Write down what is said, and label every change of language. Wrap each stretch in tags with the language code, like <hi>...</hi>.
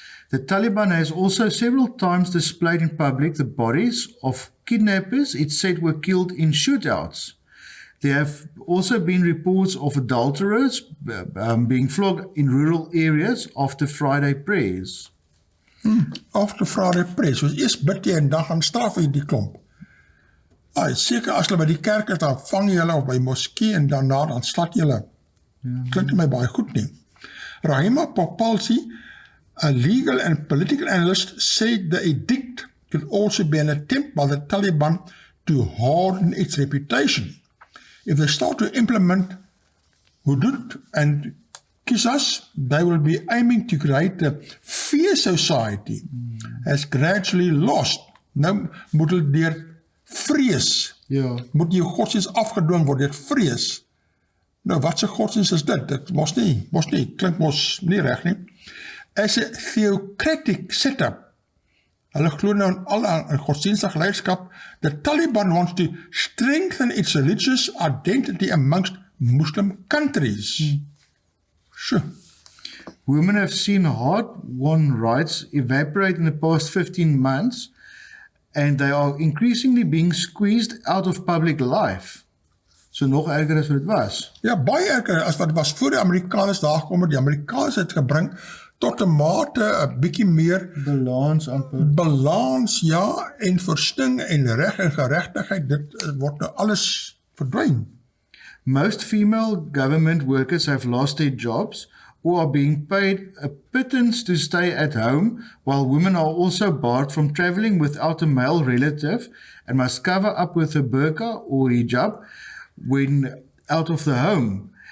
<en>The Taliban has also several times displayed in public the bodies of kidnappers it said were killed in shootouts. There have also been reports of adulterers being flogged in rural areas after Friday prayers. After Friday prayers,</en> <af>soos eers bid jy en dan gaan straf jy die klomp. Seker as hulle by die kerk is, dan vang jy hulle of by moskee en daarna dan slat jy hulle. Klink my baie goed nie.</af> <en>Rahima Popalsi, a legal and political analyst, said the edict could also be an attempt by the Taliban to harden its reputation. If they start to implement hudud and qisas, they will be aiming to create a fear society has gradually lost.</en> <af>Nou moet hulle deur vrees, moet jou godsdienst afgedwing word deur vrees. Nou wat se godsdienst is dit? Dit mos nie, klink mos nie reg nie.</af> <en>As a theocratic setup,</en> <af>hulle glo nou in godsdienstige leierskap,</af> <en>the Taliban wants to strengthen its religious identity amongst Muslim countries. Sure. Women have seen hard-won rights evaporate in the past 15 months, and they are increasingly being squeezed out of public life.</en> <af>So nog erger as wat dit was. Ja, baie erger as wat was voor die Amerikaners daar gekom het. Die Amerikaners het gebring tot 'n mate 'n bietjie meer balans, ja, en versting en reg en geregtigheid, dit word nou alles verdwyn.</af> <en>Most female government workers have lost their jobs or are being paid a pittance to stay at home, while women are also barred from traveling without a male relative and must cover up with a burqa or hijab when out of the home.</en>